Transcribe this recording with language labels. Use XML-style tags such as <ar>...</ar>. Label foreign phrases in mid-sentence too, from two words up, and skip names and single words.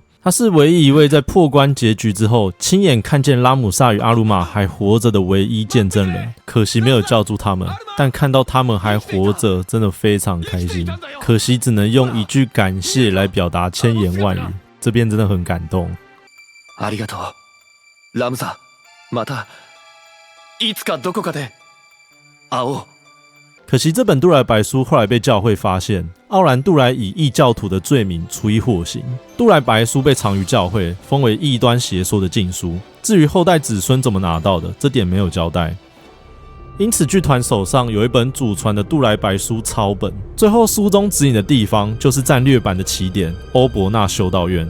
<zh>他是唯一一位在破关结局之后亲眼看见拉姆萨与阿鲁玛还活着的唯一见证人，可惜没有叫住他们，但看到他们还活着真的非常开心，可惜只能用一句感谢来表达千言万语，这边真的很感动。</zh> <ja>ありがとう、ラムサ。またいつかどこかで会おう。</ja> <zh>可惜这本杜莱白书后来被教会发现，奥兰杜莱以异教徒的罪名处以火刑。杜莱白书被藏于教会，封为异端邪说的禁书。至于后代子孙怎么拿到的，这点没有交代。因此剧团手上有一本祖传的杜莱白书抄本，最后书中指引的地方就是战略版的起点欧伯纳修道院。</zh>